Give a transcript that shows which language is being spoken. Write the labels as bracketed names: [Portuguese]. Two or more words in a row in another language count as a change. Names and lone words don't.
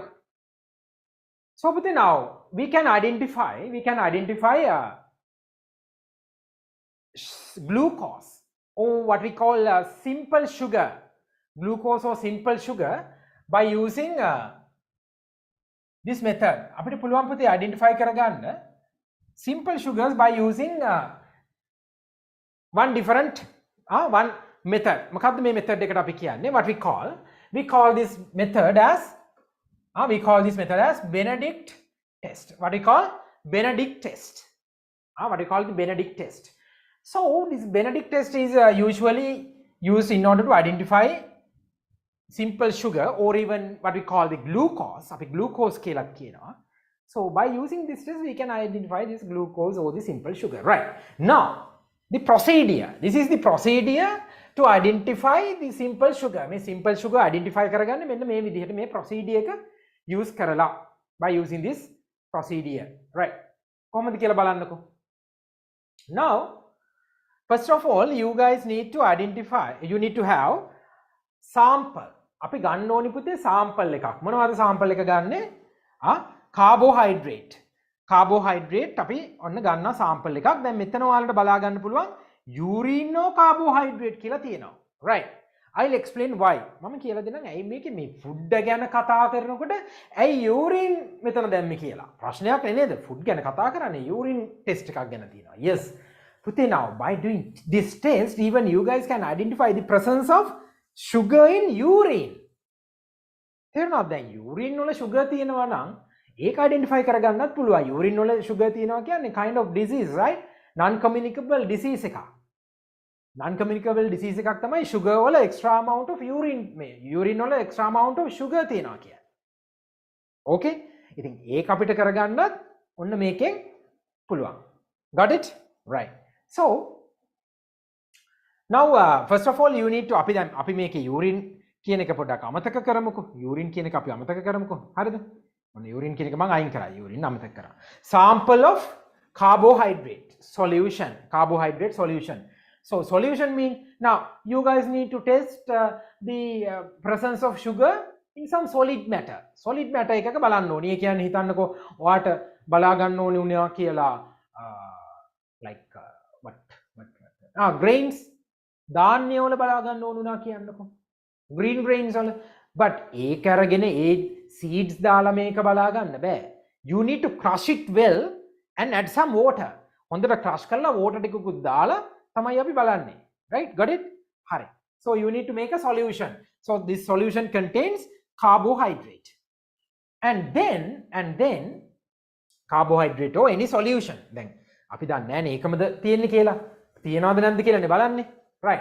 [English] So but now we can identify glucose or what we call simple sugar. Glucose or simple sugar by using this method. [Sinhala] අපිට පුළුවන් පුතේ identify කරගන්න [English] simple sugars by using one method. [Sinhala] මොකක්ද මේ method එකට අපි කියන්නේ? [English] What we call this method as Benedict test. What we call Benedict test. What we call the Benedict test. So this Benedict test is usually used in order to identify simple sugar or even what we call the glucose. [Sinhala] අපි glucose කියලා කියනවා. [English] So by using this test we can identify this glucose or the simple sugar. Right. Now the procedure. This is the procedure to identify the simple sugar. [Sinhala] මේ [English] simple sugar identify [Sinhala] කරගන්න මෙන්න මේ විදිහට මේ procedure එක use කරලා [English] by using this procedure. Right. [Sinhala] කොහොමද කියලා බලන්නකෝ. [English] Now first of all you guys need to have sample. [Sinhala] අපි ගන්න ඕනි පුතේ sample එකක්. මොනවද sample එක ගන්නෙ? [English] carbohydrate. Carbohydrate [Sinhala] අපි ඔන්න ගන්නවා sample එකක්. දැන් මෙතන ඔයාලට බලා ගන්න පුළුවන් [English] urine or carbohydrate [Sinhala] කියලා තියෙනවා. [English] Right. I'll explain why. [Sinhala] මම කියලා දෙන්නම් ඇයි මේකේ මේ food ගැන කතා කරනකොට ඇයි urine මෙතන දැම්මේ කියලා. ප්‍රශ්නයක් නේද? food ගැන කතා කරන්නේ [English] urine test [Sinhala] එකක් ගැන තියෙනවා. [English] Yes. Puthe now by doing this test even you guys can identify the presence of sugar in urine. [Sinhala] තේරුණාද? දැන් urine වල sugar තියෙනවා නම් ඒක identify කරගන්නත් පුළුවන්. urine වල sugar තියෙනවා කියන්නේ [English] kind of disease, right? Non-communicable disease [Sinhala] එකක්. [English] Non-communicable disease [Sinhala] එකක් තමයි sugar වල [English] extra amount of [Sinhala] urine වල [English] extra amount of sugar [Sinhala] තියෙනවා කියන්නේ. [English] Okay? [Sinhala] ඉතින් ඒක අපිට කරගන්නත් ඔන්න මේකෙන් පුළුවන්. [English] Got it? Right. So now first of all you need to [Sinhala] අපි මේකේ urine කියන එක පොඩ්ඩක් අමතක කරමුකෝ. urine කියන එක අපි අමතක කරමුකෝ. හරිද? ඔන්න urine කියන එක මම අයින් කරා. urine අමතක කරා. [English] Sample of carbohydrate solution. So solution mean now you guys need to test the presence of sugar in some solid matter. Solid matter [Sinhala] එකක බලන්න ඕනේ. ඒ කියන්නේ හිතන්නකෝ ඔයාට බලා ගන්න ඕනේ උනා කියලා [English] like grains [Sinhala] ධාන්‍ය වල බලා ගන්න ඕන උනා කියන්නකෝ. [English] green grains [Sinhala] වල. but ඒක අරගෙන ඒ seeds දාලා මේක බලා ගන්න බෑ. [English] You need to crush it well and add some water. [Sinhala] හොඳට crush කරලා water ටිකකුත් දාලා තමයි අපි බලන්නේ. [English] Right? Got it? හරි. So you need to make a solution. So this solution contains carbohydrate. And then carbohydrate or any solution. [Sinhala] Then අපි දන්නේ නැහැ ඒකමද තියෙන්නේ කියලා. තියනවද නැද්ද කියලානේ බලන්නේ. [English] Right.